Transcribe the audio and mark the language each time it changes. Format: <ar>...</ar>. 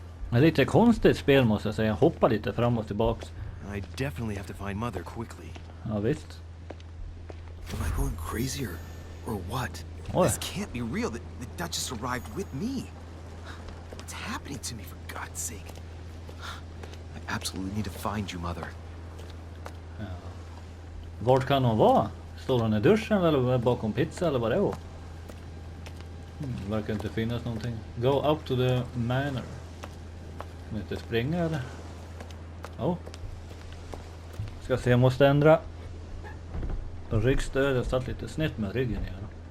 <sv>Det är lite konstigt spel måste jag säga. Hoppa lite fram och tillbaks.</sv> <en>I definitely have to find Mother quickly.</en> <sv>Ja visst.</sv> <en>Am I going crazy or what?</en> <sv>Oj.</sv> <en>This can't be real. The Duchess arrived with me. What's happening to me, for God's sake? I absolutely need to find you, Mother.</en> <sv>Vart kan hon vara? Står hon i duschen eller bakom pizza eller vad det är? Verkar inte finnas någonting.</sv> <en>Go up to the manor.</en> <sv>Kan inte springa eller?</sv> <en>Oh.</en> <sv>Ska se, jag måste ändra ryggstöd. Jag satt lite snett med ryggen igen.</sv>